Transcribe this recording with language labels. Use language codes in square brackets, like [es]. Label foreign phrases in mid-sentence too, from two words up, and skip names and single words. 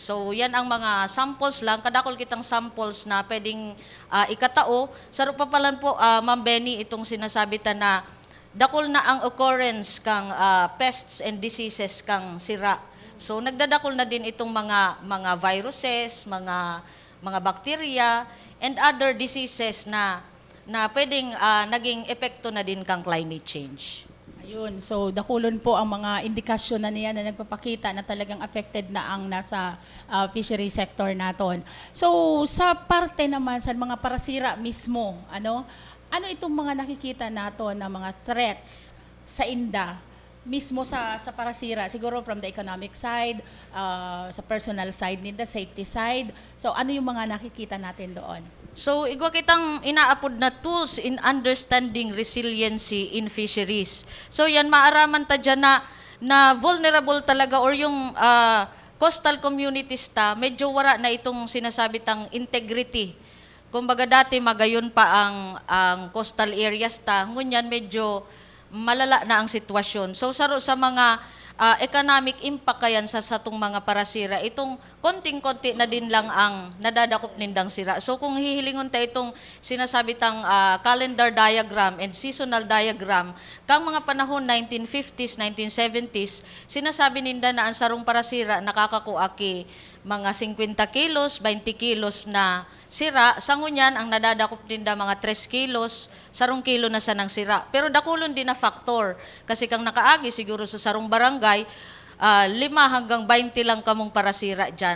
[bik] So yan ang mga samples lang, kadakol kitang samples na pwedeng ikatao. Saro pa palan po, Ma'am Benny, itong sinasabi ta na dakol na ang occurrence kang [en] pests and diseases [bik] kang sira. So nagdadakol na din itong mga viruses, mga bacteria, and other diseases na pwedeng naging epekto na din kang [en] climate change. [bik] Ayun, so dakulon po ang mga indikasyon na niya na nagpapakita na talagang affected na ang nasa [en] fishery sector [bik] naton. So sa parte naman sa mga parasira mismo, ano itong mga nakikita nato na mga threats sa inda mismo sa parasira, siguro [en] from the economic side, [bik] sa [en] personal side [bik] nila, [en] safety side. [tl] So ano yung mga nakikita natin doon? So, [bik] igwa kitang inaapod na [en] tools in understanding resiliency in fisheries. [bik] So, yan, maaraman ta dyan na vulnerable talaga or yung coastal communities medyo wala na itong sinasabi tang integrity. Kumbaga dati magayon pa ang coastal areas ngunyan medyo malala na ang sitwasyon. So, saro sa mga [en] economic impact [bik] kayan sa satong mga parasira, itong konting-konti na din lang ang nadadakop nindang sira. So kung hihilingon tayo itong sinasabi tang [en] calendar diagram and seasonal diagram, [bik] kang mga panahon 1950s, 1970s, sinasabi ninda na ang sarong parasira nakakakuaki mga 50 kilos, 20 kilos na sira. Sa ngunyan, ang nadadakop din da mga 3 kilos, sarong kilo na sa nang sira. Pero dakulon din na factor. Kasi kang nakaagi, siguro sa sarong barangay, 5 hanggang 20 lang kamong parasira dyan.